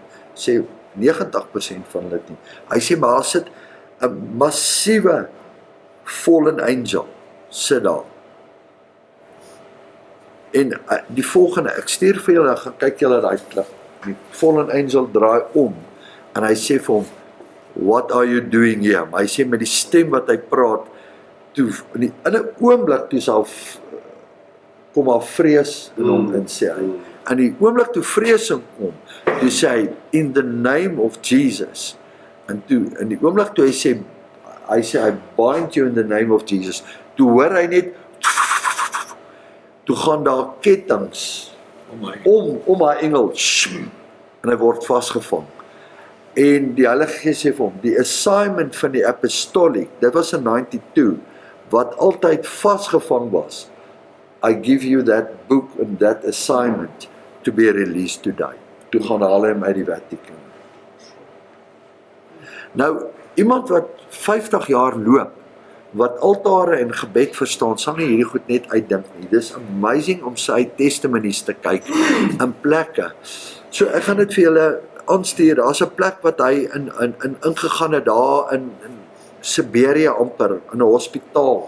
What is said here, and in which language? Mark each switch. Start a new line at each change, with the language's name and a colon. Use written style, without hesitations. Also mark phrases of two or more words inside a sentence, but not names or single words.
Afrikaans: Sê, 90% van hulle nie. Hy sê, maar daar sit 'n massiewe
English: fallen angel,
Afrikaans: sit daar. En die volgende, ek stuur vir julle, gaan kyk julle daai klip. Die
English: fallen angel
Afrikaans: draai om, en hy sê vir hom,
English: what are you doing here?
Afrikaans: Maar hy sê met die stem wat hy praat, toe, in 'n oomblik toe sal kom haar vrees in hom in sê hy. En die oomblik toe vreesing kom, toe sê hy,
English: in the name of Jesus.
Afrikaans: En toe, in die oomblik toe hy sê,
English: I bind you in the name of Jesus.
Afrikaans: Toe hoor hy net, toe gaan daar kettings om haar engel, en hy word vasgevang. En die Heilige Gees sê vir hom, die assignment van die apostolic, dit was in 92, wat altyd vasgevang was,
English: I give you that book and that assignment to be released today.
Afrikaans: Toe gaan haal hy hom uit die Vatican. Nou, iemand wat 50 jaar loop, wat altare en gebed verstaan, sal nie hierdie goed net uitdink nie. Dis amazing om sy testimonies te kyk in plekke. So ek gaan dit vir julle aanstuur. Daar's 'n plek wat hy ingegaan het daar in Siberië amper, in 'n hospitaal.